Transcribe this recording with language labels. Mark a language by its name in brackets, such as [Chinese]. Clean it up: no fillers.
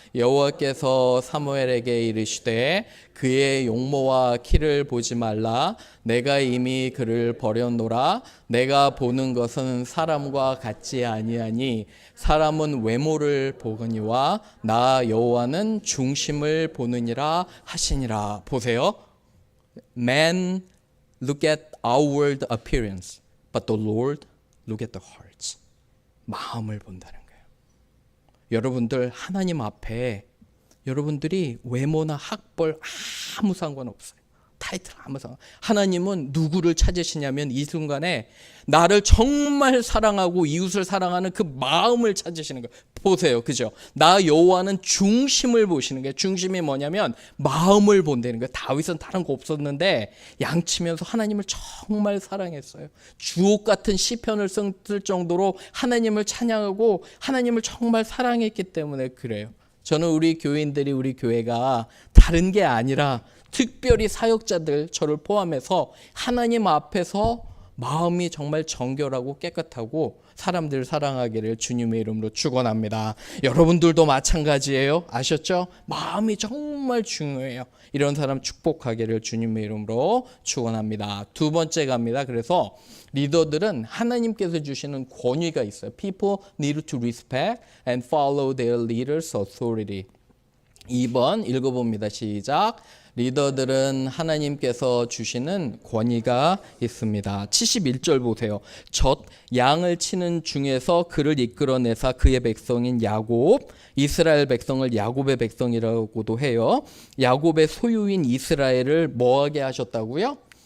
[Korean] 여호와께서 사무엘에게 이르시되 그의 용모와 키를 보지 말라. 내가 이미 그를 버렸노라. 내가 보는 것은 사람과 같지 아니하니 사람은 외모를 보거니와 나 여호와는 중심을 보느니라 하시니라. 보세요. [English] Man look at outward appearance, but the Lord look at the hearts. [Korean] 마음을 본다는 거예요. 여러분들 하나님 앞에 여러분들이 외모나 학벌 아무 상관없어요. 타이틀 아무 상관. 하나님은 누구를 찾으시냐면 이 순간에 나를 정말 사랑하고 이웃을 사랑하는 그 마음을 찾으시는 거예요. 보세요. 그죠? 나 여호와는 중심을 보시는 거예요. 중심이 뭐냐면 마음을 본다는 거예요. 다윗은 다른 거 없었는데 양치면서 하나님을 정말 사랑했어요. 주옥 같은 시편을 쓸 정도로 하나님을 찬양하고 하나님을 정말 사랑했기 때문에 그래요. 저는 우리 교인들이, 우리 교회가 다른 게 아니라 특별히 사역자들, 저를 포함해서 하나님 앞에서 마음이 정말 정결하고 깨끗하고 사람들 사랑하기를 주님의 이름으로 축원합니다. 여러분들도 마찬가지예요. 아셨죠? 마음이 정말 중요해요. 이런 사람 축복하기를 주님의 이름으로 축원합니다. 2번째 갑니다. 그래서 리더들은 하나님께서 주시는 권위가 있어요. [English] People need to respect and follow their leaders' authority. [Korean] 2번 읽어봅니다. 시작. 리더들은 하나님께서 주시는 권위가 있습니다. 71절 보세요. 젖 양을 치는 중에서 그를 이끌어내사 그의 백성인 야곱, 이스라엘 백성을 야곱의 백성이라고도 해요. 야곱의 소유인 이스라엘을 뭐하게 하셨다고요?